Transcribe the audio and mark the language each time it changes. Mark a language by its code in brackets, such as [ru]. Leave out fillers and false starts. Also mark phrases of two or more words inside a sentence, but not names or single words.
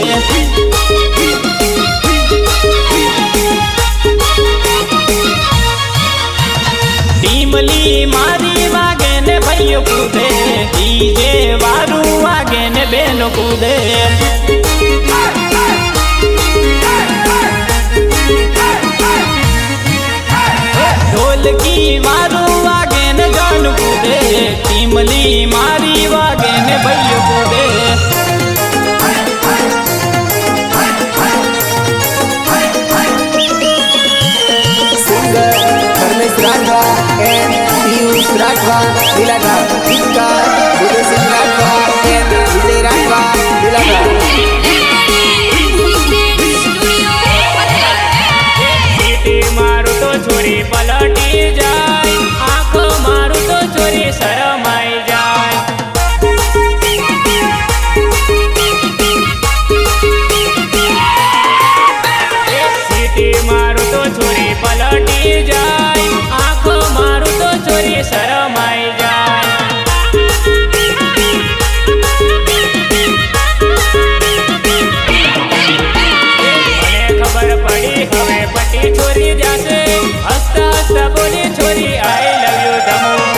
[gu] ટીમલી મારી વાગે ને ભાઈઓ કૂદે ડીજે વારું વાગે ને બેનો કૂદે ઢોલકી મારું વાગે ને જાન કૂદે ટીમલી મારી વાગે ને ભાઈઓ કૂદે [en] Singer Dharmesh Rathwa and Piyush Rathwa Dilada Gitgar Uday Singh Rathwa and Vijay Rathwa Dilada [gu] સીટી મારું તો છોરી પલટી જાય આંખો મારું તો છોરી શરમાઈ જાય સીટી મારું તો છોરી પલટી જાય આંખો મારું તો છોરી શરમાઈ જાય મને ખબર પડી હવે પટી છોરી જાશે હસતા હસતા બોલી છોરી [en] I love you [gu] ધમો